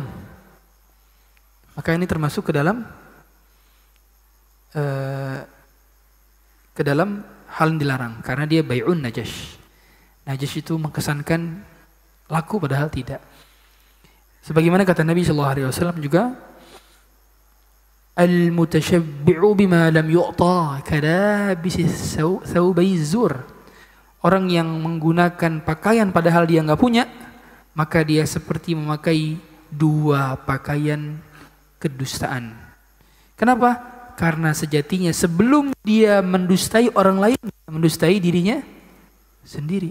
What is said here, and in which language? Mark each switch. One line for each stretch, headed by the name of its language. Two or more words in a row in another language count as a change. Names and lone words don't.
Indonesian: Maka ini termasuk ke dalam hal yang dilarang karena dia
Arabic: بيع نجش.
Indonesian: Najash itu mengkesankan laku padahal tidak. Sebagaimana kata Nabi SAW juga,
Arabic: المتشبع بما لم يعط كلابس ثوبي زور.
Indonesian: Orang yang menggunakan pakaian padahal dia enggak punya, maka dia seperti memakai dua pakaian kedustaan. Kenapa? Karena sejatinya sebelum dia mendustai orang lain, mendustai dirinya sendiri.